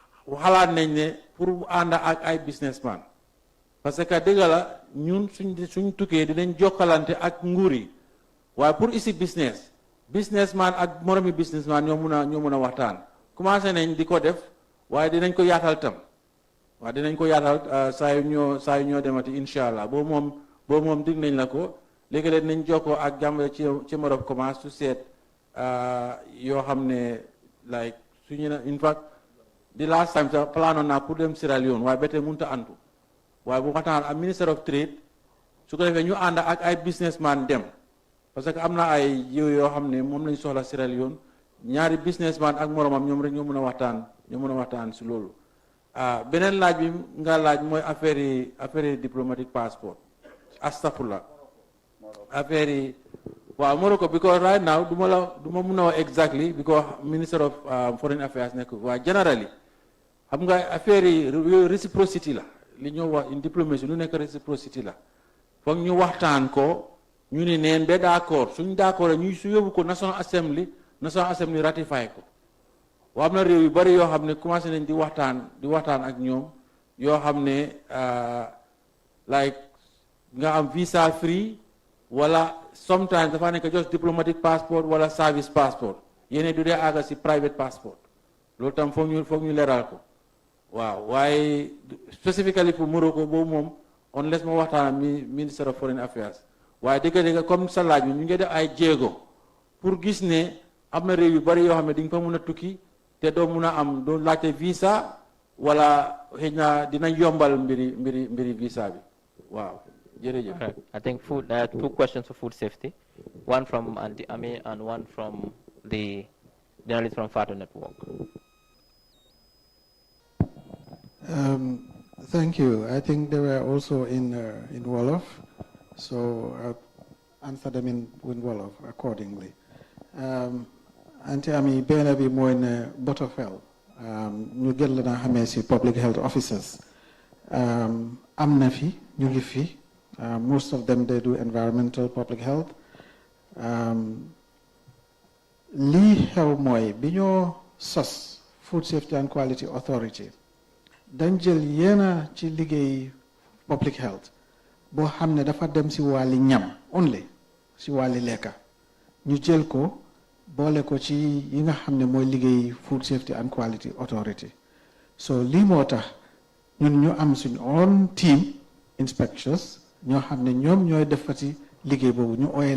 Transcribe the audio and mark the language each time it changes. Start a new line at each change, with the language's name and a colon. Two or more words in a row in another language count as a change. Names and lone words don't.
Wolof: xalaat nañ ne pour ànd ak ay businessman parce que dëgg la ñun suñ tukkee dinañ jokkalante ak nguur yi waaye pour ici businessman ak moromi businessman ñoo mun a waxtaan commencé nañ di ko def waaye dinañ ko yaatal tam waaye dinañ ko yaatal saa yu ñoo demati incha allah boobu moom dig nañ la ko léegi-léeg nañ jokkoo ak Gambia ci
English: chamber of commerce
Wolof: su seet yoo xam ne like suñu ne
English: in fact the last time
Wolof: sax planoon naa pour dem Sierra Leone waaye ba tey mënut a antu waaye bu waxtaan ak
English: Minister of Trade
Wolof: su ko defee ñu ànd ak ay businessman dem parce que am na ay jiw yoo xam ne moom lañ soxla Sierra Leone ñaari businessman ak moromam ñoom rek ñoo mën a waxtaan si loolu beneen laaj bi nga laaj mooy affaire yi
English: diplomatic passport
Wolof: astafurlah affaire yi waaw Morocco
English: because right now
Wolof: du ma mun a wax
English: exactly because Minister of Foreign Affairs
Wolof: nekk waaye generally xam nga affaire yi réciprocité la li ñoo wax in diplomatie lu nekk réciprocité la foog ñu waxtaan ko ñu ne neen ba d'accord suñ d'accord ñu su yóbbu ko
English: National Assembly ratify
Wolof: ko waa am na réew yu bari yoo xam ne commencé nañ di waxtaan ak ñoom yoo xam ne like nga am
English: visa free
Wolof: wala sometimes dafa nekk
English: just diplomatic passport
Wolof: wala service passport yéene du dee àgga si
English: private passport
Wolof: loolu tam foog ñu leeral ko waaw waaye specifically pour Morocco boobu moom unless ma waxtaan
English: Minister of Foreign Affairs
Wolof: waaye dëgg-dëgg comme sa laaj bi ñu ngi def ay jéego pour gis ne am na réew yu bari yoo xam ne di nga fa mun a tukki te doo mun a am doo laajte visa wala xëy na dinañ yombal mbiri visa bi waaw jërëjëf.
English: I think there are two questions for food safety, one from Auntie Ami and one from the journalist from Fatu Network. Thank you. I think they were also in Wolof, so I'll answer them in Wolof accordingly.
Wolof: Auntie Ami, benn bi mooy ne Botofel ñu gën la na xamee si
English: public health officers
Wolof: am na fi ñu ngi fi.
English: Most of them, they do environmental public health.
Wolof: Lii xew mooy bi ñoo sos Food Safety and Quality Authority dañ jël yenn ci liggéey public health boo xam ne dafa dem si wàlli ñam only si wàlli lekka ñu jël ko boole ko ci yi nga xam ne mooy liggéey Food Safety and Quality Authority so lii moo tax ñun ñu am suñ
English: own team inspectors
Wolof: ñoo xam ne ñoom ñooy defati liggéey boobu ñu ooyee